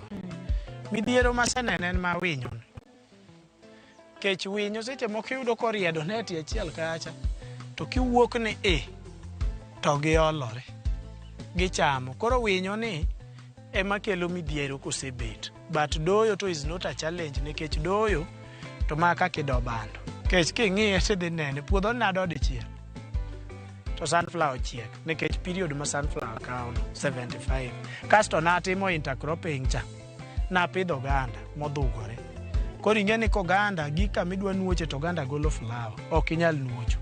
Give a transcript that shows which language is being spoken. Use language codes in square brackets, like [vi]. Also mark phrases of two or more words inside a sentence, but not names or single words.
[luo] Midhiero maseneno en ma winyo. Kech winyo seche moko iyudo koriedo neti achiel kacha to kiwuok ni to giolore gichamo. Koro winyo ni ema kelo midhiero kosebet. But doyo to [en] is not a challenge [luo] nikech doyo to ma kaka ido bando. Kech king'iye tidhi nene puodho nado dichiel to sunflower chiek nikech period ma sunflower kawo 75. Kasto natimo intercropping cha napidho oganda modhugore. Koro ing'e ni koganda gika midwa nuoche to oganda golo flower ok inyal nuocho.